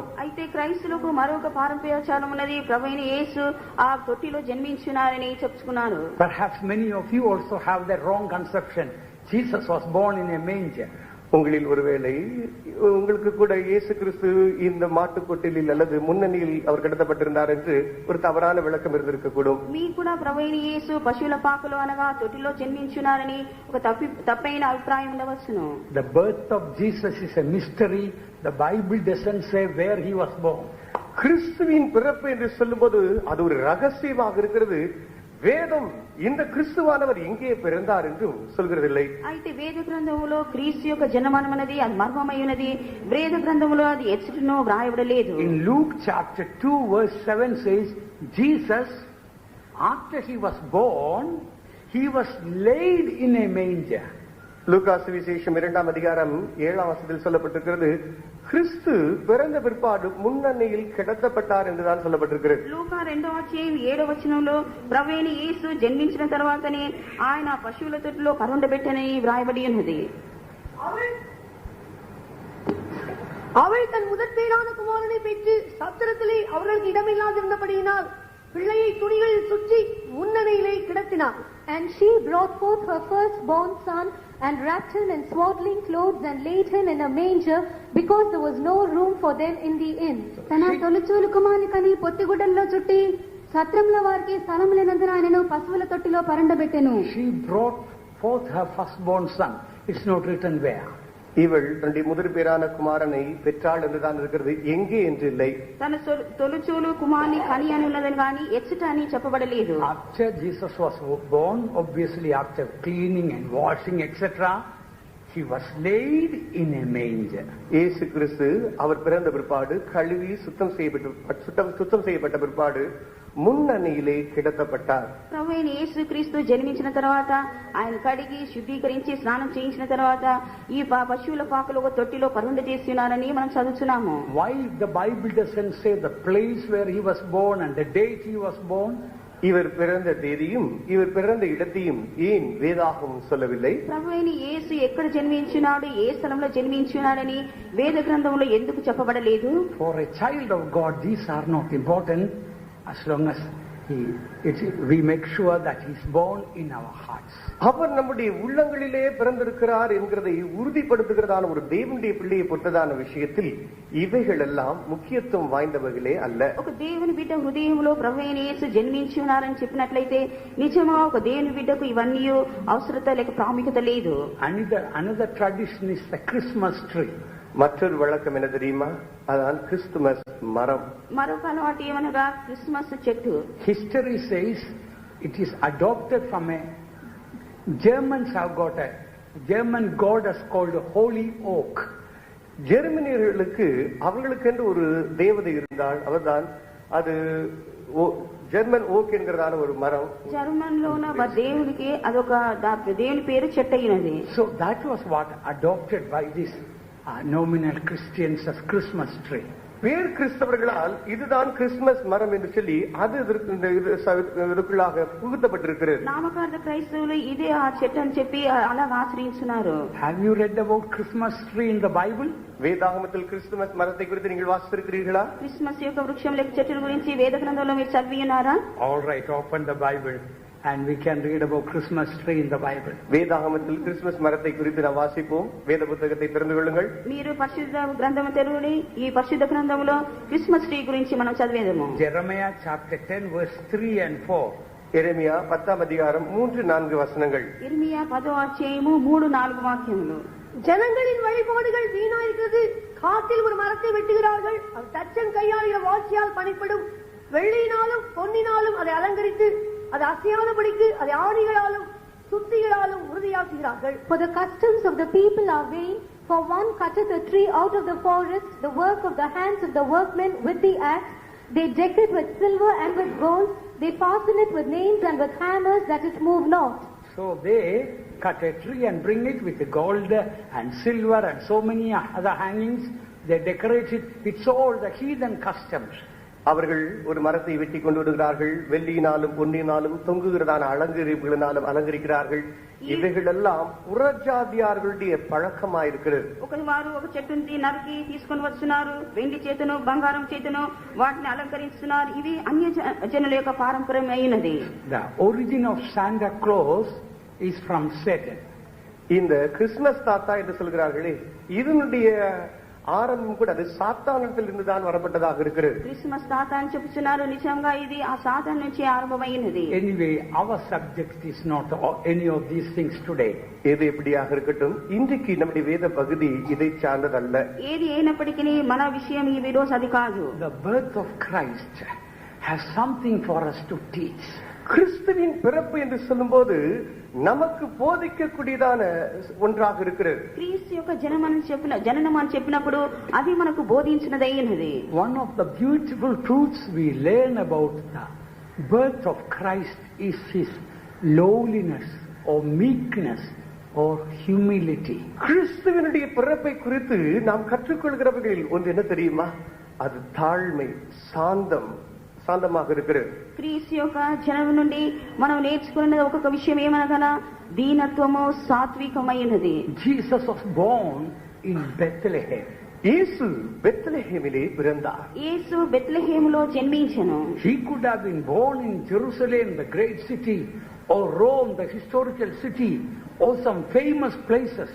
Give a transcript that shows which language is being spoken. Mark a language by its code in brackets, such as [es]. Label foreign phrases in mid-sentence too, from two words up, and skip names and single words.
[te] అయితే క్రైస్తవులకు మరొక పారంపర్యాచారం ఉన్నది. ప్రభువైన యేసు ఆ తొట్టిలో జన్మించినారని చెప్పుకున్నారు. [en] Perhaps many of you also have the wrong conception. Jesus was born in a manger. [ta] உங்களில் ஒருவேளை உங்களுக்கு கூட இயேசு கிறிஸ்து இந்த மாட்டுக்கொட்டிலில் அல்லது முன்னணியில் அவர் கிடத்தப்பட்டிருந்தார் என்று ஒரு தவறான விளக்கம் இருந்திருக்கக்கூடும். [te] మీకు కూడా ప్రభువైన యేసు పశువుల పాకలో అనగా తొట్టిలో జన్మించున్నారని ఒక తప్పైన అభిప్రాయం ఉండవచ్చును. [en] The birth of Jesus is a mystery. The Bible doesn't say where he was born. [ta] கிறிஸ்துவின் பிறப்பு என்று சொல்லும்போது அது ஒரு ரகசியமாக இருக்கிறது. வேதம் இந்த கிறிஸ்துவானவர் எங்கே பிறந்தார் என்றும் சொல்கிறதில்லை. [te] అయితే వేద గ్రంథములో క్రీస్తు యొక్క జన్మనం అనేది అది మర్మమై ఉన్నది. వేద గ్రంథములో అది ఎచ్చటనో వ్రాయబడలేదు. [en] In Luke chapter 2 verse 7 says, Jesus, after he was born, he was laid in a manger. [ta] லூக்கா சுவிசேஷம் 2ஆம் அதிகாரம் 7ஆம் வசனத்தில் சொல்லப்பட்டிருக்கிறது, கிறிஸ்து பிறந்த பிற்பாடு முன்னணியில் கிடத்தப்பட்டார் என்றுதான் சொல்லப்பட்டிருக்கிறது. [te] లూకా 2వ అధ్యాయం 7వ వచనంలో ప్రభువైన యేసు జన్మించిన తర్వాతనే ఆయన పశువుల తొట్టిలో పరుండబెట్టని వ్రాయబడి ఉన్నది. [ta] அவள் தன் முதற்பேரான குமாரனை பெற்று சத்திரத்திலே அவர்களுக்கு இடமில்லாதிருந்தபடியினால் பிள்ளையை துணிகளில் சுற்றி முன்னணியிலே கிடத்தினார். [en] And she brought forth her firstborn son and wrapped him in swaddling clothes and laid him in a manger because there was no room for them in the inn. [te] తన తొలిచూలు కుమారుని కని పొత్తిగుడ్డల్లో చుట్టి సత్రంలో వారికి స్థలం లేనందున ఆయనను పశువుల తొట్టిలో పరుండబెట్టెను. [en] She brought forth her firstborn son. It's not written where. [ta] இவள் தன்னுடைய முதற் பேரான குமாரனை பெற்றாள் என்றுதான் இருக்கிறது, எங்கே என்று இல்லை. [te] తన తొలిచూలు కుమారుని కని అని ఉన్నదని కానీ ఎచ్చట అని చెప్పబడలేదు. [en] After Jesus was born, obviously after cleaning and washing etc., he was laid in a manger. [ta] இயேசு கிறிஸ்து அவர் பிறந்த பிற்பாடு கழுவி சுத்தம் செய்யப்பட்ட பிற்பாடு முன்னணியிலே கிடத்தப்பட்டார். [te] ప్రభువైన యేసు క్రీస్తు జన్మించిన తర్వాత ఆయన కడిగి శుద్ధీకరించి స్నానం చేయించిన తర్వాత ఈ పశువుల పాకలో ఒక తొట్టిలో పరుండ చేస్తున్నారని మనం చదువుతున్నాము. [en] Why the Bible doesn't say the place where he was born and the date he was born? [ta] இவர் பிறந்த தேதியும் இவர் பிறந்த இடத்தையும் ஏன் வேதாகமம் சொல்லவில்லை? [te] ప్రభువైన యేసు ఎక్కడ జన్మించినాడు, ఏ స్థలంలో జన్మించినాడని వేద గ్రంథంలో ఎందుకు చెప్పబడలేదు? [en] For a child of God these are not important as long as we make sure that he is born in our hearts. [ta] அவர் நம்முடைய உள்ளங்களிலே பிறந்திருக்கிறார் என்கிறதை உறுதிப்படுத்துகிறதான ஒரு தேவனுடைய பிள்ளையை பொறுத்ததான விஷயத்தில் இவைகள் எல்லாம் முக்கியத்துவம் வாய்ந்தவர்களே அல்ல. [te] ఒక దేవుని బిడ్డ హృదయంలో ప్రభువైన యేసు జన్మించి ఉన్నారని చెప్పినట్లయితే నిజంగా ఒక దేవుని బిడ్డకు ఇవన్నీ అవసరత లేక ప్రాముఖ్యత లేదు. [en] Another tradition is the Christmas tree. [ta] மற்றொரு வழக்கம் என்ன தெரியுமா? அதான் கிறிஸ்துமஸ் மரம். [te] మరొక అలవాటు ఏమనగా క్రిస్మస్ చెట్టు. [en] History says it is adopted from a Germans have got a German goddess called Holy Oak. [ta] ஜெர்மனியர்களுக்கு அவர்களுக்கென்று ஒரு தேவதை இருந்தால் அவர்தான் அது [en] German oak [ta] ఎన్கிறதான ஒரு மரம். [te] జర్మన్ లో ఉన్న దేవుడికి అదొక దేవుని పేరు చెట్టు అయినది. [en] So that was what adopted by this nominal Christians as Christmas tree. [ta] பேர் கிறிஸ்தவர்களால் இதுதான் கிறிஸ்துமஸ் மரம் என்று சொல்லி அது இதற்குள்ளாக புகுத்தப்பட்டிருக்கிறது. [te] నామకార్థ క్రైస్తవులు ఇదే ఆ చెట్టు అని చెప్పి అలాగ ఆశ్రయించున్నారు. [en] Have you read about Christmas tree in the Bible? [ta] வேதாகமத்தில் கிறிஸ்துமஸ் மரத்தை குறித்து நீங்கள் வாசித்திருக்கிறீர்களா? [te] క్రిస్మస్ యొక్క వృక్షం లేక చెట్టు గురించి వేద గ్రంథంలో మీరు చదివి ఉన్నారా? [en] All right, open the Bible and we can read about Christmas tree in the Bible. [ta] வேதாகமத்தில் கிறிஸ்துமஸ் மரத்தை குறித்து நாம் வாசிப்போம். வேத புத்தகத்தை திறந்து கொள்ளுங்கள். [te] మీరు పరిశుద్ధ గ్రంథం తెరవండి. ఈ పరిశుద్ధ గ్రంథంలో [en] Christmas tree [te] గురించి మనం చదివేదము. [en] Jeremiah chapter 10 verse 3 and 4. [ta] எரேமியா 10ஆம் அதிகாரம் 3-4 வசனங்கள். [te] ఇర్మియా 10వ అధ్యాయము 3-4 వాక్యములు. [ta] ஜனங்களின் வழிபாடுகள் வீணாயிருக்கிறது. காட்டில் ஒரு மரத்தை வெட்டுகிறார்கள். அது தச்சன் கையாளுகிற வாசியால் பணிப்படும். வெள்ளியினாலும் பொன்னினாலும் அதை அலங்கரித்து அது அசையாதபடிக்கு அதை ஆணிகளாலும் சுத்திகளாலும் உறுதியாக்குகிறார்கள். [en] For the customs of the people are vain, for one cutteth a tree out of the forest, the work of the hands of the workmen with the axe. They deck it with silver and with gold, they fasten it with nails and with hammers, that it move not. So they cut a tree and bring it with gold and silver and so many other hangings. They decorate it. It's all the heathen customs. [ta] அவர்கள் ஒரு மரத்தை வெட்டி கொண்டு வருகிறார்கள். வெள்ளியினாலும் பொன்னினாலும் தொங்குகிறதான அலங்கரிப்புகளினாலும் அலங்கரிக்கிறார்கள். இவைகள் எல்லாம் புறஜாதியார்களுடைய பழக்கமாயிருக்கிறது. [te] వారు ఒక చెట్టుని నరికి తీసుకొని వస్తున్నారు. వెండి చేతను బంగారం చేతను వాటిని అలంకరిస్తున్నారు. ఇది అన్య జనుల యొక్క పారంపర్యమైనది. [en] The origin of Santa Claus is from Satan. [ta] இந்த கிறிஸ்துமஸ் தாத்தா என்று சொல்கிறார்களே, இதனுடைய ஆரம்பம் கூட அது சாத்தானிடத்தில் இருந்துதான் வரப்பட்டதாக இருக்கிறது. [te] క్రిస్మస్ తాత అని చెప్తున్నారు. నిజంగా ఇది ఆ సాతాను నుంచి ఆరంభమైనది. [en] Anyway, our subject is not any of these things today. [ta] எது எப்படியாக இருக்கட்டும், இன்றைக்கு நம்முடைய வேத பகுதி இதை சார்ந்ததல்ல. [te] ఏది అయినప్పటికీ మన విషయం ఈ రోజు అది కాదు. [en] The birth of Christ has something for us to teach. [ta] கிறிஸ்துவின் பிறப்பு என்று சொல்லும்போது நமக்கு போதிக்கக்கூடியதான ஒன்றாக இருக்கிறது. [te] క్రీస్తు యొక్క జననం అని చెప్పినప్పుడు అది మనకు బోధించినదైనది. [en] One of the beautiful truths we learn about the birth of Christ is his lowliness or meekness or humility. [ta] கிறிஸ்துவினுடைய பிறப்பை குறித்து நாம் கற்றுக்கொள்கிறவர்கள் ஒன்று என்ன தெரியுமா? அது தாழ்மை, சாந்தமாக இருக்கிறது. [te] క్రీస్తు యొక్క జననం నుండి మనం నేర్చుకున్నది ఒక్కొక్క విషయం ఏమనగా దీనత్వము, సాత్వికమైనది. [en] Jesus was born in Bethlehem. [ta] இயேசு பெத்லெஹேமிலே பிறந்தார். [te] యేసు బెత్లెహేములో జన్మించెను. [en] He could have been born in Jerusalem, the great city, or Rome, the historical city, or some famous places.